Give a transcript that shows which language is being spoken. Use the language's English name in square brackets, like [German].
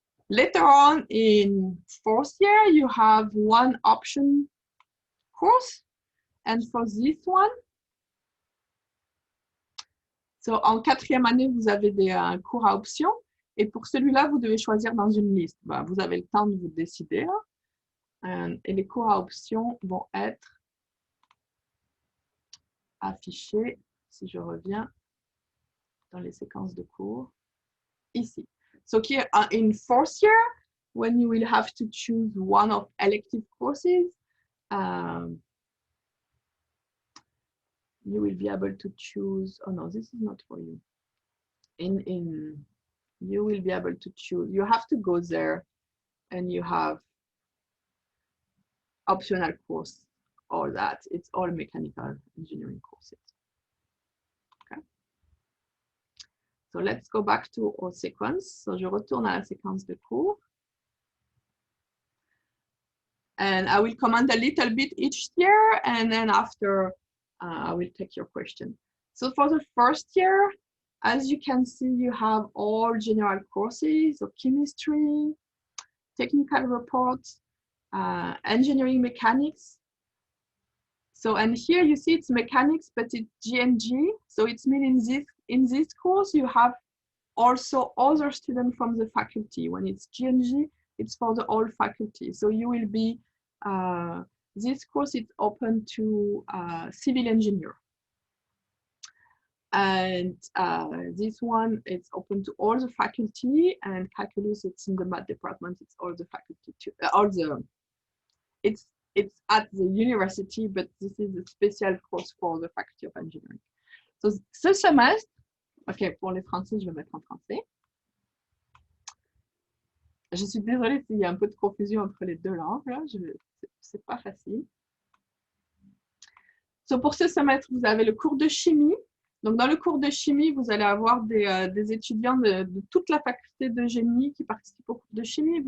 [English] Later on in 4th year, you have one option course. And for this one, so [French] en 4e année, vous avez des cours à option. Et pour celui-là, vous devez choisir dans une liste. Ben, vous avez le temps de vous décider. Et les cours à option vont être affichés, si je reviens dans les séquences de cours, ici. [English] So here in 4th year, when you will have to choose one of elective courses, you will be able to choose, oh no, this is not for you. You will be able to choose, you have to go there and you have optional course, all that. It's all mechanical engineering courses. Okay. So let's go back to our sequence. [French] So je retourne à la séquence de cours. [English] And I will comment a little bit each year, and then after I will take your question. So for the 1st year, as you can see, you have all general courses of chemistry, technical reports, engineering mechanics. So, and here you see it's mechanics, but it's GNG. So it's means in this course, you have also other students from the faculty. When it's GNG, it's for the whole faculty. So you will be, this course is open to civil engineer. And this one, it's open to all the faculty, and calculus, it's in the math department, it's all the faculty too. It's at the university, but this is a special course for the Faculty of Engineering. [French] So ce semestre, ok, pour les Français, je vais mettre en français. Je suis désolée s'il y a un peu de confusion entre les deux langues, là, c'est pas facile. So pour ce semestre, vous avez le cours de chimie. Donc dans le cours de chimie, vous allez avoir des étudiants de toute la faculté de génie qui participent au cours de chimie.